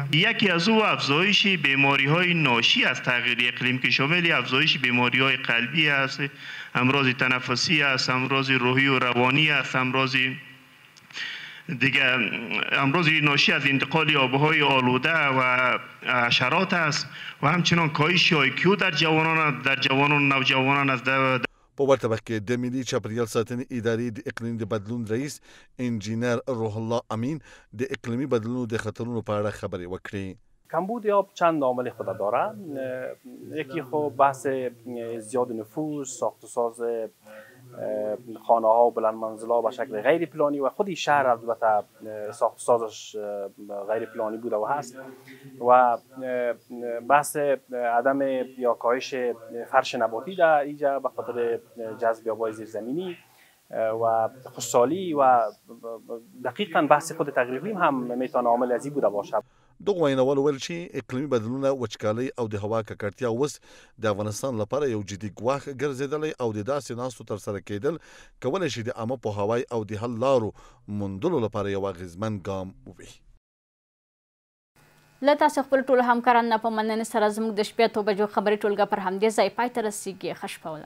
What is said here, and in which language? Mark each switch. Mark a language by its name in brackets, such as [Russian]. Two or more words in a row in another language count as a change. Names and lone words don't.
[Persian] یکی از او افزایش بیماری‌های ناشی از تغییر اقلیم که شامل افزایش بیماری‌های قلبی است، امراض تنفسی است، امراض روحی و روانی است، امراض ناشی از انتقال آبهای آلوده و حشرات است و همچنان کاهش IQ در جوانان و نوجوانان است. [Pashto] په ورته وخت کې د ملي چاپیریال ساتنې ادارې د اقلیم د بدلون رئیس انجینر روح الله امین د اقلیمی بدلونو د خطرونو په اړه خبرې وکړې. [Persian] کمبود آب چند عامل خود داره. یکی خب بحث زیاد نفوذ، ساخت و ساز خانه ها و بلند منزل ها به شکل غیر پلانی و خودی شهر البته ساخت و سازش غیر پلانی بوده و هست و بحث عدم یا کاهش فرش نباتی در اینجا به خاطر جذب آب‌های زیرزمینی و خشکسالی و دقیقاً بحث خود تغییر اقلیم هم میتونه عامل ازی بوده باشه. [Pashto] دغه ویناوال ویل چې اقلیمي بدلونونه، وچکالۍ او د هوا ککړتیا اوس د افغانستان لپاره یو جدي ګواښ ګرځېدلی او د داسې ناستو ترسره کېدل کولی شي د عامه پوهاوی او د حل لارو موندلو لپاره یو اغېزمن ګام ووي. له تاسو خپل ټولو همکارانو نه په مننې سره زموږ د شپې 8 بجو خبري ټولګه پر همدې ځای پای ته رسیږي.